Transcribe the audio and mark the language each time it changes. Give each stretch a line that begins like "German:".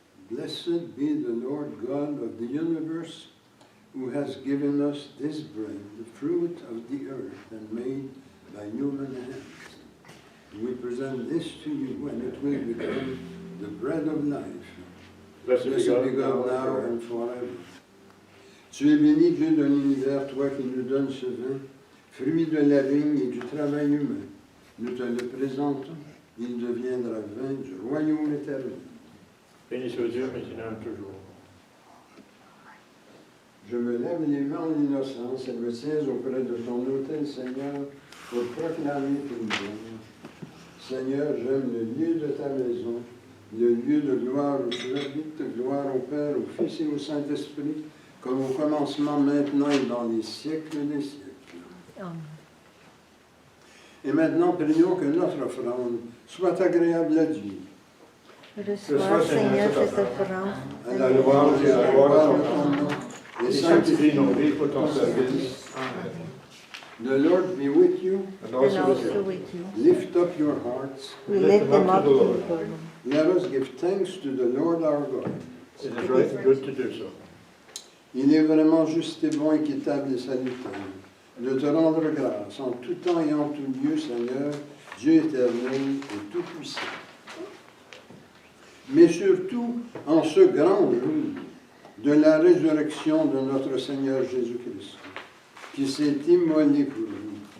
English: Blessed be the Lord God of the universe, who has given us this bread, the fruit of the earth, and made by human hands. We present this to you, and it will become the bread of life. Blessed be God now and forever.
French: Tu es béni, Dieu de l'univers, toi qui nous donnes ce vin, fruit de la vigne et du travail humain. Nous te le présentons, il deviendra vin du royaume éternel. Béni soit Dieu, maintenant et toujours. Je me lève les mains en innocence et me tiens auprès de ton autel, Seigneur, pour proclamer ton nom. Seigneur, j'aime le lieu de ta maison, le lieu de gloire où tu habites, gloire au Père, au Fils et au Saint-Esprit, comme au commencement, maintenant et dans les siècles des siècles. Amen. Et maintenant, prions que notre offrande soit agréable à Dieu. Reçois, Seigneur, cette offrande. À la louange et à la gloire de ton nom, et Et sanctifie sanctifie nos vies pour ton service. Amen.
English: The Lord be with you. and And also with also you. with you. Lift up your hearts. We lift them up to the Lord. Let us give thanks to the Lord our God. It is right and good to do so.
French: Il est vraiment juste et bon, équitable et salutaire de te rendre grâce en tout temps et en tout lieu, Seigneur, Dieu éternel et tout-puissant. Mais surtout en ce grand jour de la résurrection de notre Seigneur Jésus-Christ, qui s'est immolé pour nous.